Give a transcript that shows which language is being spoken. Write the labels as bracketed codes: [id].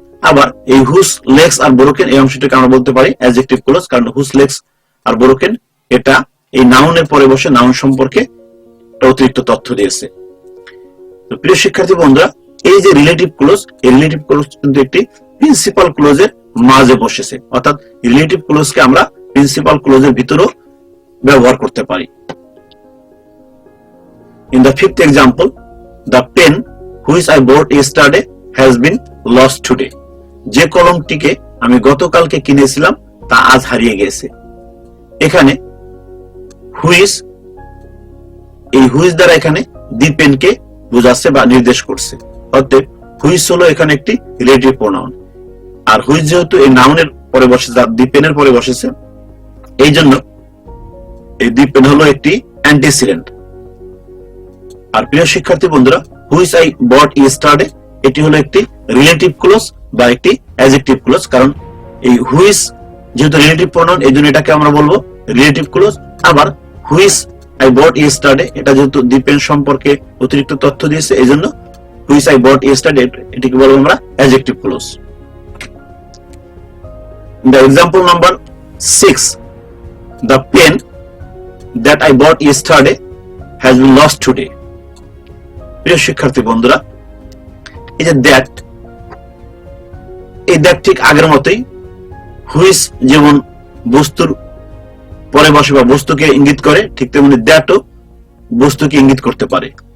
[bn] আবার এই [en] whose legs are broken [bn] এই অংশটাকে আমরা বলতে পারি অ্যাডজেক্টিভ ক্লোজ, কারণ হুজ লেগস আর ব্রোকেন এটা এই নাউনের পরে বসে নাউন সম্পর্কে অতিরিক্ত তথ্য দিয়েছে। তো প্রিয় শিক্ষার্থী বন্ধুরা, এই যে রিলেটিভ ক্লোজ, এই রিলেটিভ ক্লোজ কিন্তু একটি প্রিন্সিপাল ক্লোজের মাঝে বসেছে, অর্থাৎ রিলেটিভ ক্লোজকে আমরা প্রিন্সিপাল ক্লোজের ভিতরেও ব্যবহার করতে পারি। [en] In the fifth example, the pen which I bought yesterday has been lost today. [bn] যে কলমটিকে আমি গতকালকে কিনেছিলাম তা আজ হারিয়ে গেছে। এখানে হুইচ, এই হুইচ দ্বারা এখানে দি পেনকে বোঝাচ্ছে বা নির্দেশ করছে। অতএব হুইচ হলো এখানে একটি রিলেটিভ প্রোনাউন। আর হুইচ যেহেতু এই নাউনের পরে বসেছে, দি পেনের পরে বসেছে, এই জন্য এই দি পেন হলো একটি অ্যান্টিসিডেন্ট। আর প্রিয় শিক্ষার্থী বন্ধুরা, [en] which I bought yesterday [bn] এটি হলো একটি রিলেটিভ ক্লোজ বা একটি অ্যাডজেক্টিভ ক্লোজ, কারণ এই হুইচ যেহেতু রিলেটিভ প্রোনাউন, এই জন্য এটাকে আমরা বলবো রিলেটিভ ক্লোজ। আবার [en] which I bought yesterday [bn] এটা যেহেতু দি পেন সম্পর্কে অতিরিক্ত তথ্য দিয়েছে, এই জন্য হুইচ আই বট ইয়েস্টারডে এটিকে বলবো আমরা adjective clause. [en] The example number 6, the pen that I bought yesterday has been lost today. [bn] প্রিয় শিক্ষার্থী বন্ধুরা, এই যে দ্যাট, এই দ্যাট ঠিক আগের মতোই হুইচ যেমন বস্তুর পরে বসে বা বস্তুকে ইঙ্গিত করে, ঠিক তেমনি দ্যাটও বস্তুকে ইঙ্গিত করতে পারে।